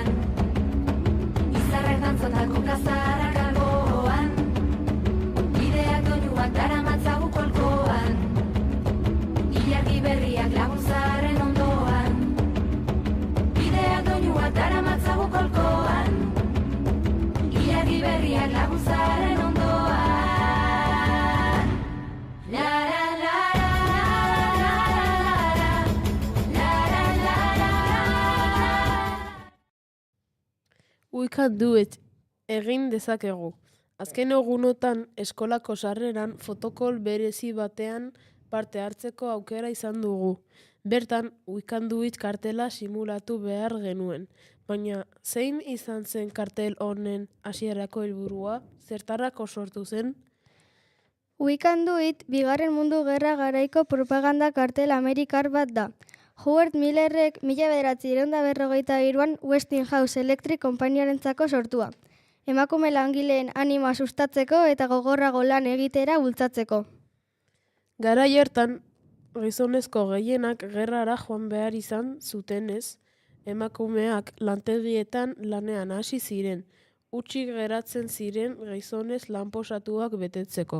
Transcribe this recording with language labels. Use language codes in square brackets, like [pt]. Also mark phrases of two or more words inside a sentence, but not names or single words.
[eu] izarrek dantzatako kazarak alboan, bideak doinuak daramatzagu kolkoan, ilargi berriak laguntzaren ondoan, bideak doinuak daramatzagu kolkoan, ilargi berriak laguntzaren ondoan. La la la [en] We can do it. [eu] Egin dezakegu. Azken egunotan eskolako sarreran fotokol berezi batean parte hartzeko aukera izan dugu. Bertan, [en] We can do it [eu] kartela simulatu behar genuen. Baina, zein izan zen kartel honen hasierako helburua? Zertarako sortu zen? [en] We can do it, [eu] Bigarren Mundu Gerra garaiko propaganda kartel amerikar bat da. Howard Millerrek 1953an Westinghouse Electric konpainiarentzako sortua. Emakume langileen anima sustatzeko eta gogorrago lan egitera bultzatzeko. Garai hartan, gizonezko gehienak gerrara joan behar izan zutenez, emakumeak lantegietan lanean hasi ziren, hutsik geratzen ziren gizonez lanposatuak betetzeko.